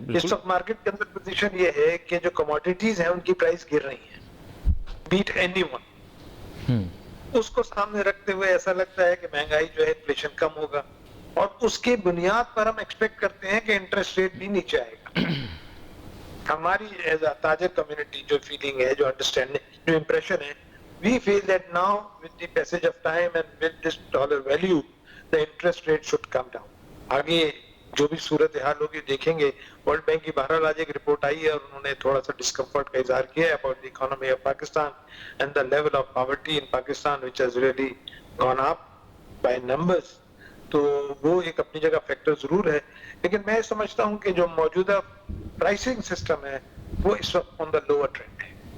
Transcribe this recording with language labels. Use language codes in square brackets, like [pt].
[ur] اس وقت مارکیٹ کے اندر پوزیشن یہ ہے کہ جو کموڈیٹیز ہیں ان کی پرائس گر رہی ہیں, بیٹ اینی ون. اس کو سامنے رکھتے ہوئے ایسا لگتا ہے کہ مہنگائی جو ہے انفلیشن کم ہوگا, اور اس کے بنیاد پر ہم ایکسپیکٹ کرتے ہیں کہ انٹرسٹ ریٹ بھی نیچے آئے گا. ہماری ایز اے تاجر کمیونٹی جو فیلنگ ہے, جو انڈرسٹینڈنگ, جو امپریشن ہے, [en] we feel that now with the passage of time and with this dollar value the interest rate should come down. [ur] آگے جو بھی صورتحال ہوگی دیکھیں گے. ورلڈ بینک کی بہرحال آج ایک رپورٹ آئی ہے اور انہوں نے تھوڑا سا ڈسکمفرٹ کا اظہار کیا ہے [en] about the economy of Pakistan and the level of poverty in Pakistan which has really gone up by numbers. [ur] تو وہ ایک اپنی جگہ فیکٹر ضرور ہے, لیکن میں سمجھتا ہوں کہ جو موجودہ پرائسنگ سسٹم ہے وہ اس وقت [en] on the lower trend [ur] ہے.